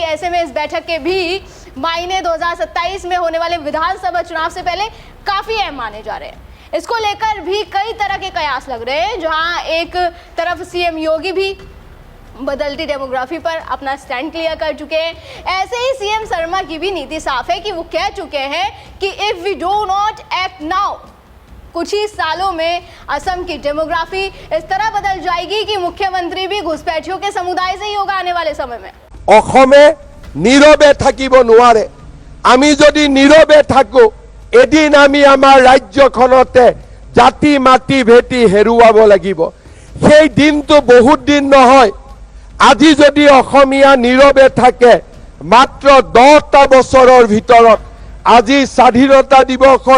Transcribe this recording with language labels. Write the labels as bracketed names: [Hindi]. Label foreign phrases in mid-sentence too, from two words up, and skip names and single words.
[Hindi] ऐसे में इस बैठक के भी मायने 2027 में होने वाले विधानसभा चुनाव से पहले काफी अहम माने जा रहे हैं। इसको लेकर भी कई तरह के कयास लग रहे हैं, जहां एक तरफ सीएम योगी भी बदलती डेमोग्राफी पर अपना [English] stand clear [Hindi] कर चुके हैं। ऐसे ही सीएम शर्मा की भी नीति साफ है कि वो कह चुके हैं कि [English] if we do not act now, [Hindi] कुछ ही सालों में असम की डेमोग्राफी इस तरह बदल जाएगी कि मुख्यमंत्री भी घुसपैठियों के समुदाय से ही होगा आने वाले समय में। [Assamese] অসমে নীরবে থাকিব নোৱাৰে। আমি যদি নীরবে থাকো, এদিন আমি আমাৰ ৰাজ্যখনতে জাতি মাটি ভেটি হেৰুৱাব লাগিব। সেই দিনটো বহুত দিন নহয়। আজি যদি অসমীয়া নীৰৱে থাকে, মাত্ৰ 10টা বছৰৰ ভিতৰত আজি স্বাধীনতা দিৱসৰ